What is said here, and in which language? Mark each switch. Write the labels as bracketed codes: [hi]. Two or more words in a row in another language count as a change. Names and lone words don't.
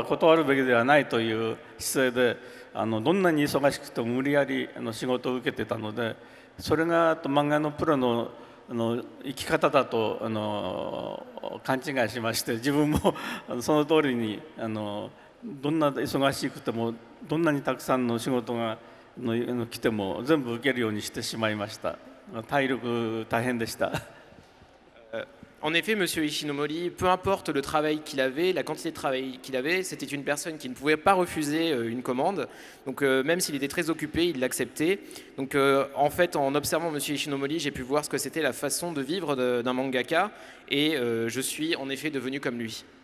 [ja] 断るべきではないという姿勢でどんなに忙しくても無理やり仕事を受けてたので、それが漫画のプロの生き方だと勘違いしまして、自分もその通りにどんな忙しくてもどんなにたくさんの仕事が来ても全部受けるようにしてしまいました。体力大変でした。 [fr] En effet, Monsieur Ishinomori, peu importe le travail qu'il avait, la quantité de travail qu'il avait, c'était une personne qui ne pouvait pas refuser une commande. Donc même s'il était très occupé, il l'acceptait. Donc en fait, en observant Monsieur Ishinomori, j'ai pu voir ce que c'était la façon de vivre d'un mangaka, et je suis en effet devenu comme lui.